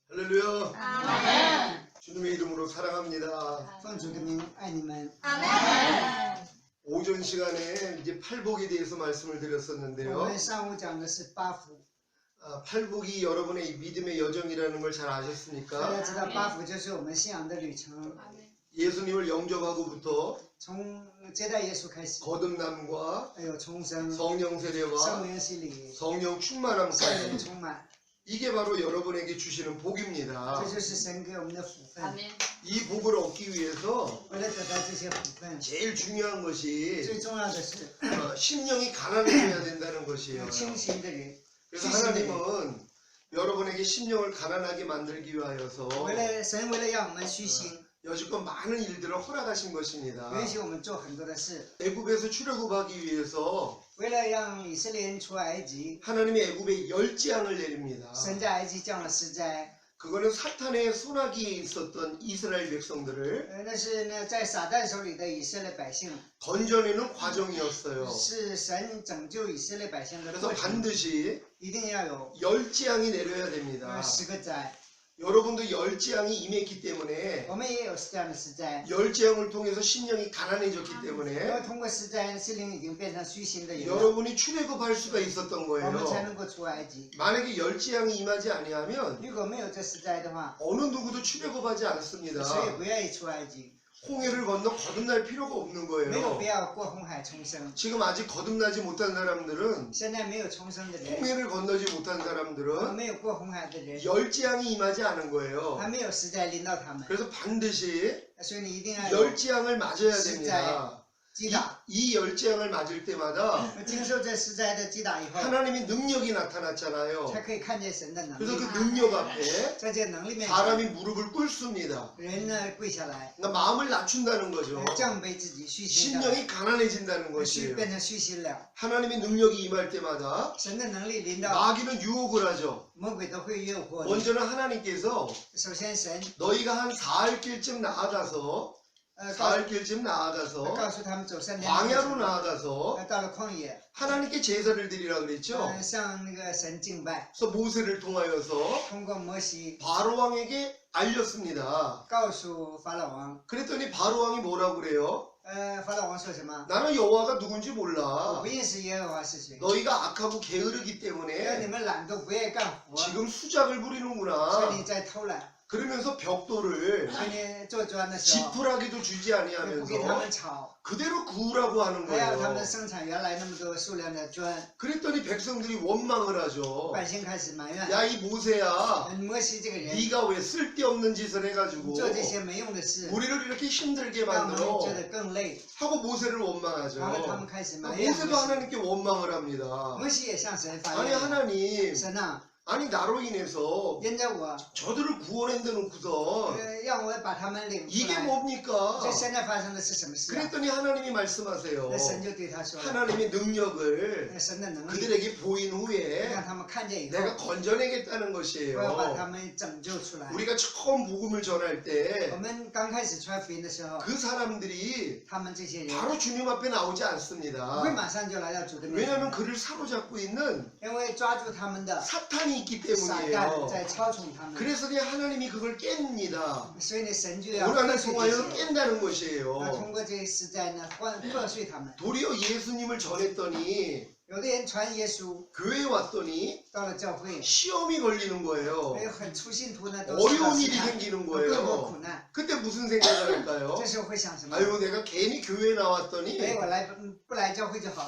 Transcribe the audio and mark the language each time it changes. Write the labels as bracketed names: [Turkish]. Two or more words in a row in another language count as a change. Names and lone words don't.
[Korean] 할렐루야. 아멘. 주님의 이름으로 사랑합니다. [Chinese] 奉主的名爱你们。 [Korean] 아멘. 오전 시간에 이제 팔복에 대해서 말씀을 [Chinese] 我 [Korean] 드렸었는데요. [Chinese] 们上午讲的是八福， [Korean] 팔복이 여러분의 이 믿음의 여정이라는 걸 잘 [Chinese] 大 [Korean] 아셨습니까? [Chinese] 家知道八福就是我们信仰的旅程， [Korean] 예수님을 영접하고부터 [Chinese] 从接待耶稣开始， [Korean] 거듭남과 [Chinese] 还有重生、 [Korean] 성령 [Chinese] 圣 [Korean] 세례와 [Chinese] 灵洗礼、 [Korean] 성령 [Chinese] 圣灵 [Korean] 충만함까지 [Chinese] 充满， [Korean] 이게 바로 여러분에게 주시는 복입니다. [Chinese] 这就是神给我们的福分。 [Korean] 아멘. 이 복을 얻기 위해서 [Chinese] 为了得到这些福分， [Korean] 제일 중요한 것이 [Chinese] 最重要的是 [Korean] 심령이 가난해져야 된다는 [Chinese] 有 [Korean] 것이에요. [Chinese] 清醒的人。 [Korean] 그래서 하나님은 여러분에게 심령을 가난하게 만들기 위하여서 [Chinese] 为了神，为了让我们虚心， [Korean] 여지껏 많은 일들을 허락하신 것입니다. [Chinese] 允许我们做很多的事， [Korean] 애굽에서 출애굽하기 위해서 [Chinese] 为了让以色列人出埃及， [Korean] 하나님이 애굽에 열재앙을 내립니다. [Chinese] 神在埃及降了十灾。 [Korean] 그거는 사탄의 손아귀에 있었던 이스라엘 백성들을 [Chinese] 那是呢，在撒旦手里的以色列百姓， [Korean] 건져내는 과정이었어요. [Chinese] 是神拯救以色列百姓的 [Korean] 그래서 [Chinese] 过程， [Korean] 반드시 [Chinese] 一定要有 [Korean] 열재앙이 내려야 됩니다. [Chinese] 10 个灾。 [Korean] 여러분도 열재앙이 임했기 때문에 [Chinese] 我们也有这样的十灾， [Korean] 열재앙을 통해서 심령이 가난해졌기 [Chinese] 因 [Korean] 때문에 [Chinese] 为通过十灾，心灵已经变成虚心的人了， [Korean] 여러분이 출애굽할 수가 있었던 [Chinese] 我们才 [Korean] 거예요. [Chinese] 能够出埃及。 [Korean] 만약에 열재앙이 임하지 아니하면 [Chinese] 如果没有这十灾的话， [Korean] 어느 누구도 출애굽하지 [Chinese] 谁也 [Korean] 않습니다. [Chinese] 不愿意出埃及， [Korean] 홍해를 건너 거듭날 필요가 없는 [Chinese] 没有 [Korean] 거예요. [Chinese] 必要过红海重生。 [Korean] 지금 아직 거듭나지 못한 사람들은 [Chinese] 现在没有重生的人， [Korean] 홍해를 건너지 못한 [Chinese] 和 [Korean] 사람들은 [Chinese] 没有过红海的人， [Korean] 열재앙이 임하지 않은 거예요. [Chinese] 还没有十灾临到他们， [Korean] 그래서 반드시 [Chinese] 所以你一定要有 [Korean] 열재앙을 맞아야 됩니다. [Chinese] 击打。 [Korean] 이 열재앙을 맞을 때마다 [Chinese] 经受这十灾的击打以后， [Korean] 하나님의 능력이 나타났잖아요. [Chinese] 才可以看见神的能 [Korean] 그래서 [Chinese] 力。 [Korean] 그 능력 앞에 [Chinese] 在这能力面前， [Korean] 사람이 무릎을 꿇습니다. [Chinese] 人呢跪下来， [Korean] 그러니까 마음을 낮춘다는 거죠. [Chinese] 降卑自己，虚心下来， [Korean] 심령이 가난해진다는 [Chinese] 虚 [Korean] 것이에요. [Chinese] 变成虚心了。 [Korean] 하나님의 능력이 임할 때마다 [Chinese] 神的能力临到， [Korean] 마귀는 유혹을 하죠. [Chinese] 魔鬼都会诱惑你。 [Korean] 먼저는 하나님께서 [Chinese] 首先，神 [Korean] 너희가 한 4할 길쯤 나아가서 [Chinese] 告 [Korean] 4할 길쯤 나아가서 [Chinese] 告诉他们走3年， [Korean] 광야로 나아가서 [Chinese] 到了旷野， [Korean] 하나님께 제사를 드리라 그랬죠. [Chinese] 向那个神敬拜， [Korean] 그래서 모세를 통하여서 [Chinese] 通过摩西 [Korean] 바로 왕에게 알렸습니다. [Chinese] 告诉法老王。 [Korean] 그랬더니 바로 왕이 뭐라고 그래요? [Chinese] 法老王说什么？ [Korean] 나는 여호와가 누군지 [Chinese] 我 [Korean] 몰라. [Chinese] 不认识耶和华是谁， [Korean] 너희가 악하고 게으르기 [Chinese] 因为 [Korean] 때문에 [Chinese] 你们懒惰，不愿意干活， [Korean] 지금 수작을 [Chinese] 所以 [Korean] 부리는구나. [Chinese] 你在偷懒， [Korean] 그러면서 벽돌을 [Chinese] 所以你做砖的时候， [Korean] 지푸라기도 주지 [Chinese] 也不给他 [Korean] 아니하면서 [Chinese] 们炒， [Korean] 그대로 구우라고 하는 [Chinese] 还要他 [Korean] 거예요. [Chinese] 们生产原来那么多数量的砖， [Korean] 그랬더니 백성들이 원망을 하죠. [Chinese] 百姓开始埋怨。 [Korean] 야 이 모세야, [Chinese] 摩西这个人 [Korean] 네가 왜 쓸데없는 짓을 해가지고 [Chinese] 做这些没用的事， [Korean] 우리를 이렇게 힘들게 [Chinese] 让我们 [Korean] 만들어 [Chinese] 觉得更累， [Korean] 하고 모세를 [Chinese] 然后他 [Korean] 원망하죠. [Chinese] 们开始埋怨 [Korean] 모세도 [Chinese] 摩西。 [Korean] 하나님께 원망을 합니다. [Chinese] 摩西也向神发 [Korean] 아니 [Chinese] 言： [Korean] 하나님, [Chinese] 神啊， [Korean] 아니 나로 인해서 [Chinese] 因着我， [Korean] 저들을 구원해 놓고서 [Chinese] 让我把他们领出 [Korean] 이게 [Chinese] 来。 [Korean] 뭡니까? [Chinese] 这现在发生的是什么事啊？ [Korean] 그랬더니 하나님이 말씀하세요. [Chinese] 那神就对他说了， [Korean] 하나님의 능력을 [Chinese] 那神的能力 [Korean] 그들에게 보인 후에 [Chinese] 让他们看见以后， [Korean] 내가 건져내겠다는 [Chinese] 我要把他 [Korean] 것이에요. [Chinese] 们拯救出来。 [Korean] 우리가 처음 복음을 전할 [Chinese] 我 [Korean] 때 [Chinese] 们刚开始传福音的时候， [Korean] 그 사람들이 [Chinese] 他们这些人 [Korean] 바로 주님 앞에 나오지 [Chinese] 不 [Korean] 않습니다. [Chinese] 会马上就来到主的面 [Korean] 왜냐하면 [Chinese] 前， [Korean] 그를 사로잡고 있는 [Chinese] 因为抓住他们的 [Korean] 사탄이 있기 [Chinese] 撒旦 [Korean] 때문이에요. [Chinese] 在操纵他们， [Korean] 그래서 그냥 하나님이 그걸 깹니다. [Chinese] 所以呢，神就要 [Korean] 고난을 [Chinese] 破碎 [Korean] 통하여 [Chinese] 这些， [Korean] 깬다는 [Chinese] 要 [Korean] 것이에요. [Chinese] 通过这些实在呢，破碎他们。 [Korean] 도리어 예수님을 전했더니 [Chinese] 有的人传耶稣， [Korean] 교회에 왔더니 [Chinese] 到了教会， [Korean] 시험이 걸리는 거예요. [Chinese] 还有很出信徒呢，都受到 [Korean] 어려운 [Chinese] 试 [Korean] 일이 [Chinese] 探， [Korean] 생기는 [Chinese] 有各国 [Korean] 거예요. [Chinese] 苦难。 [Korean] 그때 무슨 생각을 할까요? [Chinese] 这时候会想什么？ [Korean] 아유 내가 괜히 교회에 나왔더니 [Chinese] 哎，我来不来教会就好了，